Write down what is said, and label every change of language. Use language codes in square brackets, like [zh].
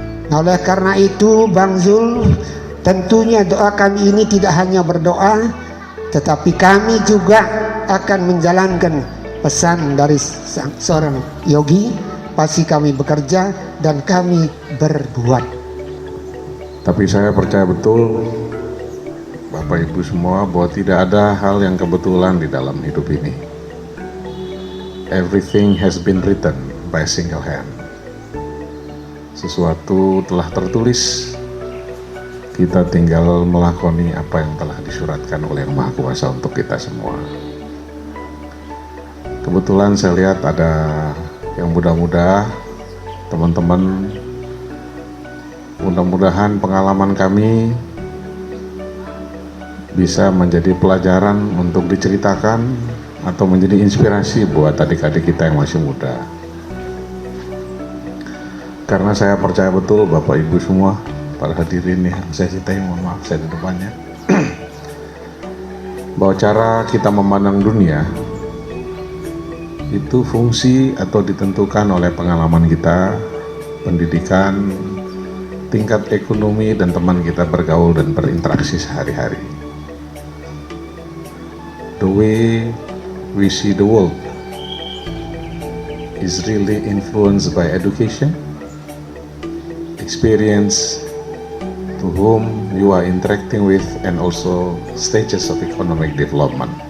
[id] Nah, oleh karena itu Bang Zul, tentunya doa kami ini tidak hanya berdoa, tetapi kami juga akan menjalankan pesan dari seorang yogi. Pasti kami bekerja dan kami berbuat. Tapi saya percaya betul Bapak Ibu semua bahwa tidak ada hal yang kebetulan di dalam hidup ini. [en] Everything has been written by a single hand. [id] Sesuatu telah tertulis, kita tinggal melakoni apa yang telah disuratkan oleh Yang Maha Kuasa untuk kita semua. Kebetulan saya lihat ada yang muda-muda, teman-teman. Mudah-mudahan pengalaman kami bisa menjadi pelajaran untuk diceritakan atau menjadi inspirasi buat adik-adik kita yang masih muda. Karena saya percaya betul Bapak Ibu semua, para hadirin yang saya cintai, mohon maaf saya di depannya, bahwa cara kita memandang dunia itu fungsi atau ditentukan oleh pengalaman kita, pendidikan, tingkat ekonomi, dan teman kita bergaul dan berinteraksi sehari-hari. [en] The way we see the world is really influenced by education, experience, to whom you are interacting with, and also stages of economic development.